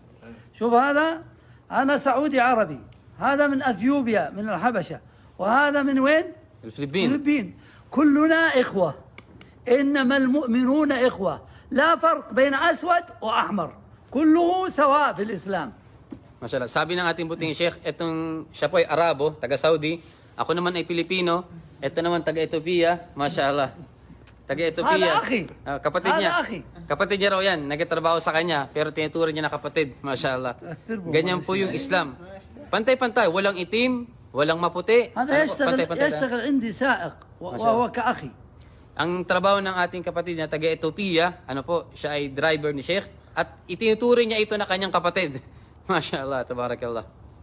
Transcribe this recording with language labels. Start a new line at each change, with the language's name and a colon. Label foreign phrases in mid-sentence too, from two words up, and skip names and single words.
Arabic: شوف هذا، أنا سعودي عربي، هذا من أثيوبيا من الحبشة، وهذا من وين؟ الفلبين. كلنا إخوة، إنما المؤمنون إخوة، لا فرق بين أسود وأحمر، كله سواء في الإسلام. Mashallah.
Filipino: Sabi ng ating puting Sheikh, siya po ay Arabo, taga-Saudi. Ako naman ay Pilipino. Ito naman taga-Ethiopia. Mashallah. Taga-Ethiopia.
Arabic: هذا أخي.
Filipino: Kapatid
Arabic: Hada
Filipino: niya.
Arabic: akhi.
Filipino: Kapatid niya raw yan. Nagtatrabaho sa kanya, pero tinuturan niya na kapatid. Mashallah. Ganyan po yung Islam. Pantay-pantay. Walang itim, walang maputi.
Arabic: هذا يشتغل عندي سائق وهو كأخي.
Filipino: Ang trabaho ng ating kapatid niya, taga-Ethiopia, siya ay driver ni Sheikh. At itinuturing niya ito na kanyang kapatid.
Arabic: ما شاء الله، تبارك الله.